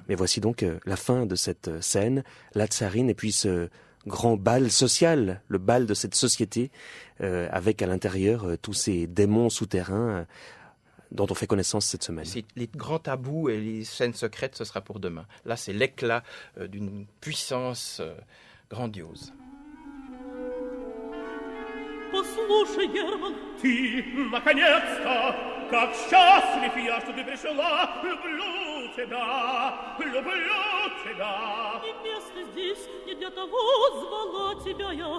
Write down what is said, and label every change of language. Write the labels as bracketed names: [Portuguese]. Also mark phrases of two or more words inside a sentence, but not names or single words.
[French] Mais voici donc la fin de cette scène, la tsarine, et puis ce grand bal social, le bal de cette société, avec à l'intérieur tous ces démons souterrains dont on fait connaissance cette semaine. Les grands tabous et les scènes secrètes, ce sera pour demain. Là, c'est l'éclat d'une puissance grandiose. [Russian] Послушай, Герман, ты, наконец-то, как счастлив я, что ты пришла. Люблю тебя, люблю тебя. И место здесь не для того звала тебя я.